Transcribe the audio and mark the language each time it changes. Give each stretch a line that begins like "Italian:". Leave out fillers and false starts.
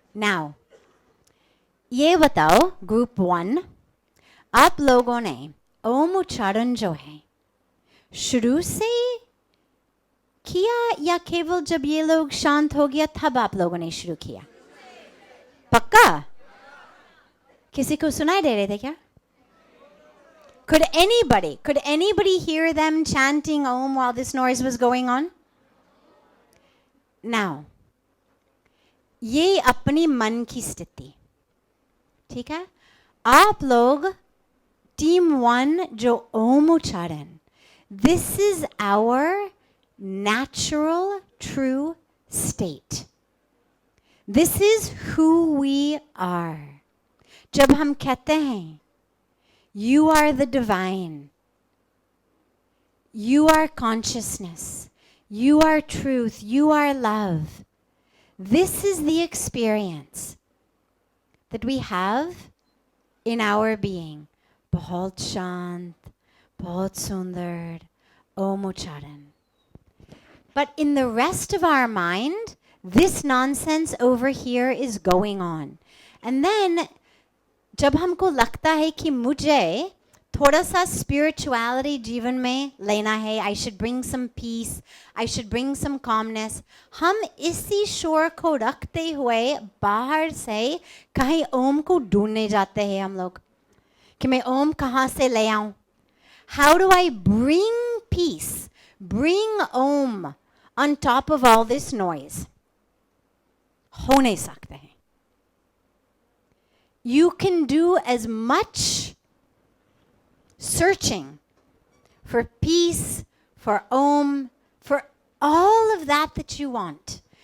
Hindi: Now, ये बताओ group 1, आप लोगों ने ओम उच्चारण जो है शुरू से किया या केवल जब ये लोग शांत हो गया तब आप लोगों ने शुरू किया? पक्का? किसी को सुनाई दे रहे थे क्या?
English: Could anybody hear them chanting Om while this noise was going on?
Hindi: Now, ये अपनी मन की स्थिति. ठीक है? आप लोग टीम 1 जो ओम उच्चारण,
English: this is our natural true state. This is who we are.
Hindi: जब हम कहते हैं
English: you are the divine, you are consciousness, you are truth, you are love, this is the experience that we have in our being.
Hindi: बहुत शांत, बहुत सुंदर, ओम उच्चारण.
English: But in the rest of our mind, this nonsense over here is going on. And then,
Hindi: जब हमको लगता है कि मुझे थोड़ा सा spirituality जीवन में लेना है,
English: I should bring some peace, I should bring some calmness,
Hindi: हम इसी शोर को रखते हुए बाहर से कहीं ओम को ढूंढने जाते हैं हम लोग कि मैं ओम कहाँ से ले आऊं.
English: How do I bring peace, bring Om on top of all this noise?
Hindi: हो नहीं सकते हैं.
English: You can do as much searching for peace, for Om, for all of that you want.